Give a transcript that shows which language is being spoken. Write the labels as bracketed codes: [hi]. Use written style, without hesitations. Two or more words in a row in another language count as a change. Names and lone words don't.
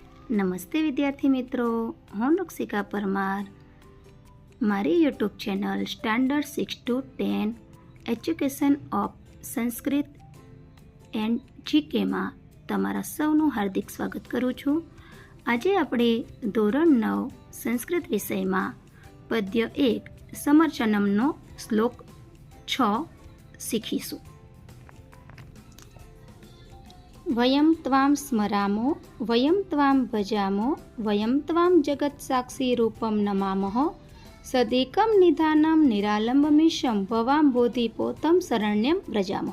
[gu] નમસ્તે વિદ્યાર્થી મિત્રો, હું નુક્ષિકા પરમાર મારી યુટ્યુબ ચેનલ સ્ટાન્ડર્ડ 6 to 10 એજ્યુકેશન ઓફ સંસ્કૃત એન્ડ જીકેમાં તમારા સૌનું હાર્દિક સ્વાગત કરું છું। આજે આપણે ધોરણ 9 સંસ્કૃત વિષયમાં પદ્ય 1 સમર્ચનમનો શ્લોક 6 શીખીશું। [sa] वयं त्वां स्मरामो वयं त्वां भजामो वयं त्वां जगत्साक्षी रूपं नमामः सदेकं निधानं निरालंबमीशं भवां बोधिपोतं शरण्यं व्रजामः।